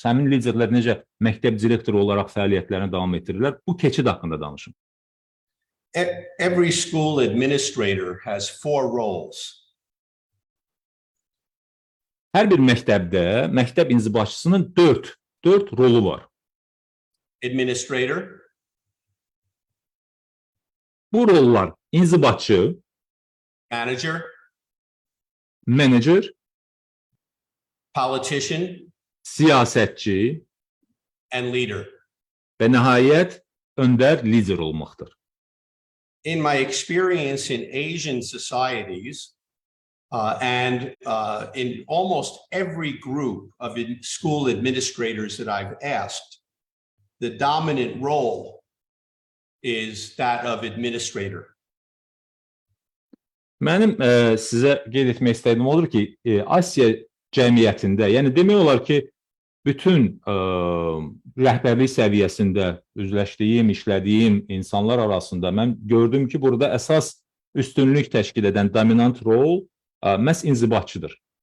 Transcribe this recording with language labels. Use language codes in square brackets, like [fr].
[az] Həmin liderlər necə məktəb direktoru olaraq fəaliyyətlərini davam etdirirlər? Bu keçid haqqında danışın. [en] Every school administrator has 4 roles. [az] Hər bir məktəbdə məktəb inzibatçısının 4 rolu var. [en] Administrator. [az] Bu rollar inzibatçı, manager, [en] politician, [az] siyasətçi [en] and leader. [az] Və nəhayət öndər lider olmaqdır. [en] In my experience in Asian societies and in almost every group of school administrators that I've asked, the dominant role is that of administrator. [az] Mənim sizə qeyd etmək istədiyim odur ki, Asiya cəmiyyətində, yəni demək olar ki, bütün rəhbərlik səviyyəsində üzləşdiyim, işlədiyim insanlar arasında mən gördüm ki, burada əsas üstünlük təşkil edən dominant rol məhz inzibatçıdır.